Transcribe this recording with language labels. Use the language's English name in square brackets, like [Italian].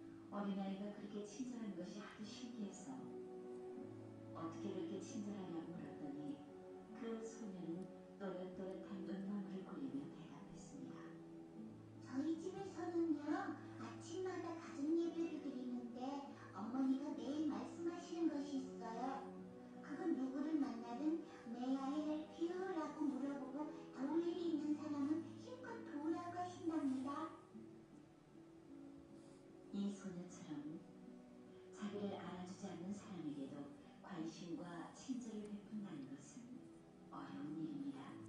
[Korean] 어린아이가 그렇게 친절한 것이 하도 신기해서 어떻게 그렇게 친절하냐고 물었더니 그 소녀는 또렷또렷한 눈망울을 굴리며 대답했습니다. 저희 집에서는요 아침마다 가정 예배를 드리는데 어머니가 매일 말씀하시는 것이 있어요. 그건 누구를 만나든 [English] May I help you? [Korean] 라고 물어보고 도울 일이 있는 사람은 힘껏 도우라고 하신답니다. 이 소녀처럼 자기를 알아주지 않는 사람에게도 관심과 친절을 베푼다는 것은 어려운 일입니다.